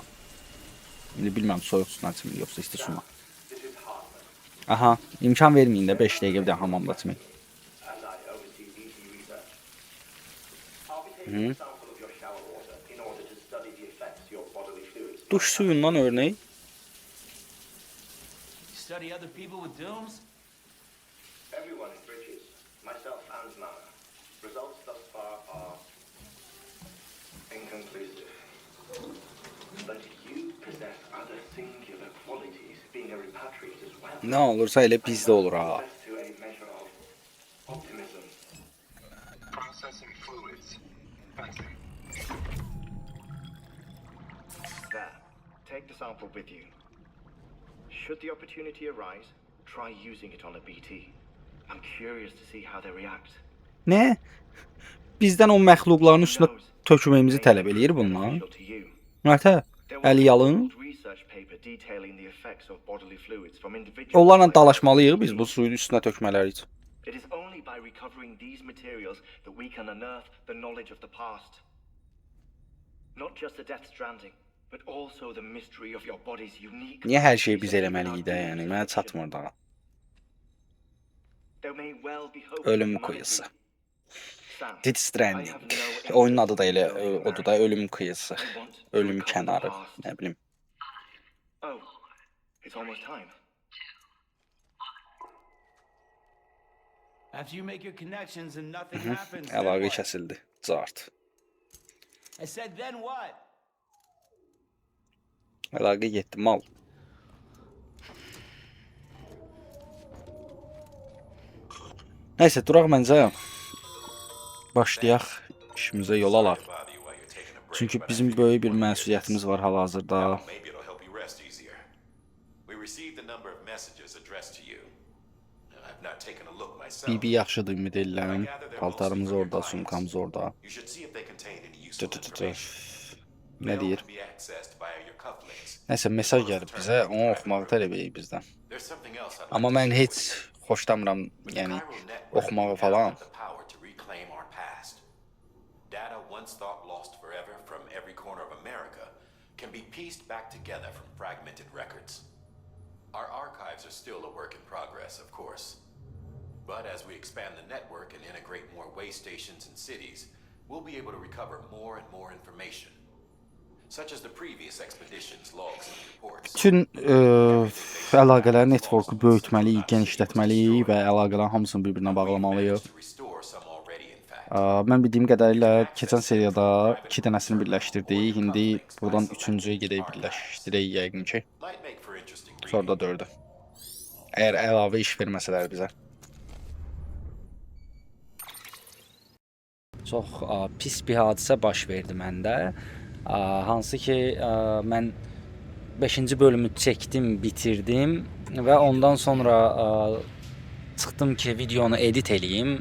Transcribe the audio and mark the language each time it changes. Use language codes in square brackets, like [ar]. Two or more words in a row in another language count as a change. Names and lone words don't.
[az] İndi bilmirəm soyuq sudan içmir yoxsa isti sudan. Aha, imkan verməyin də 5 dəqiqə bir də hamamda içmək. Duş suyundan örnek. [en] Study other people with dooms? Everyone in Bridges, myself and Nana. Results thus far are inconclusive. But you possess other singular qualities, being a repatriate as well. [az] Ne olursa elə bizdə olur ha. [en] Access to a measure of optimism. Processing fluids. Thank you. There. Take the sample with you. Should the opportunity arise, try using it on a BT. I'm curious to see how they react. [az] Ne? Bizdən o məxluqların üstünə tökməyimizi tələb eləyir bunlar. Mətə, əli yalın. Onlarla dalaşmalıyıq biz bu suyun üstünə tökmələri üçün. [en] It is only by recovering these materials that we can unearth the knowledge of the past. Not just the Death Stranding, but also the mystery of your body's unique. [az] Niyə hər şeyi biz eləməliyik də, yəni mənə çatmır da. [en] There may well be hope. [tr] Ölüm kıyısı. [en] Sam, Death I Stranding. have no [az] Oyunun adı da elə odur da [tr] ölüm kıyısı. [en] I want to [az] Ölüm [en] recover the [az] kənarı, [en] past. [az] nə bilim. [en] Oh, it's almost time. After you make your connections and nothing happens, then [az] Əlaqə [en] what? [az] kəsildi. Cart. [en] I said then what? [az] Əlaqə getdi mal. Nəysə, duraq məncə. Başlayaq, işimizə yol alaq. Çünki bizim böyük bir məsuliyyətimiz var hal-hazırda. [en] Maybe it'll help you rest easier. We received a number of messages addressed to you. I've not taken a look myself. [az] BB yaxşıdır ümid edirəm. Paltarımız orada, sumkamız orada. [en] You should see if they contain any Tı useful tı tı tı. information. [az] Nə deyir? [en] Mail can be accessed via your cufflinks. [az] Nəsə mesaj gəlib bizə, onu oxumağı tələb edir bizdən. [en] There's something else I'd [az] Amma [en] like to [az] mən [en] share [az] heç [en] with you. [az] xoşlamıram, [en] With the [az] yəni [en] Chiral network, [az] oxumağı [en] we now [az] falan. [en] have the power to reclaim our past. Data once thought lost forever from every corner of America can be pieced back together from fragmented records. Our archives are still a work in progress, of course. But as we expand the network and integrate more way stations and cities, we'll be able to recover more and more information, such as the previous expeditions' logs and reports. [az] Bütün əlaqələr networku böyütməliyik, genişlətməliyik və əlaqələrin hamısını bir-birinə bağlamalıyıq. [en] To restore some already, in fact. [az] Mən bildiyim qədərilə keçən seriyada 2 dənəsini birləşdirdik. İndi buradan 3-cüyə gedək birləşdirək yəqin ki. [en] Might make for interesting reading. [az] Sonra da 4-ü. Əgər əlavə iş verməsələr bizə. Çox pis bir hadisə baş verdi məndə. Hansı ki mən 5-ci bölümü çəkdim, bitirdim və ondan sonra çıxdım ki videonu edit eləyim.